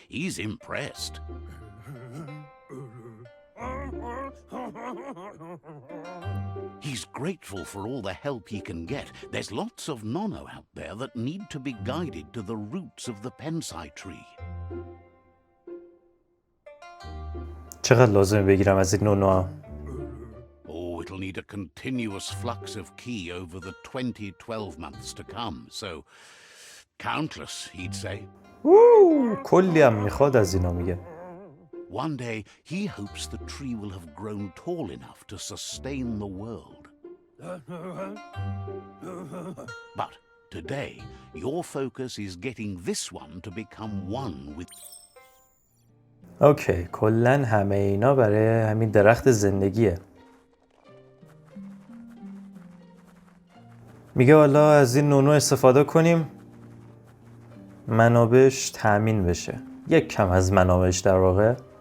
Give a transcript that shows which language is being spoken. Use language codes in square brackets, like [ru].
[en] He's impressed. He's grateful for all the help he can get. There's lots of nono out there that need to be guided to the roots of the pensai tree. [fa] چقدر لازمه بگیرم از این نونو؟ [en] Oh, it'll need a continuous flux of ki over the 12 months to come, so countless, he'd say. [fa] کلی هم میخواد از اینا میگه. [en] One day, he hopes the tree will have grown tall enough to sustain the world. But today, your focus is getting this one to become one with... [fa] اوکی کلن همه اینا برای همین درخت زندگیه. میگه حالا از این نونو استفاده کنیم منابعش تأمین بشه. یک کم از منابعش در واقع.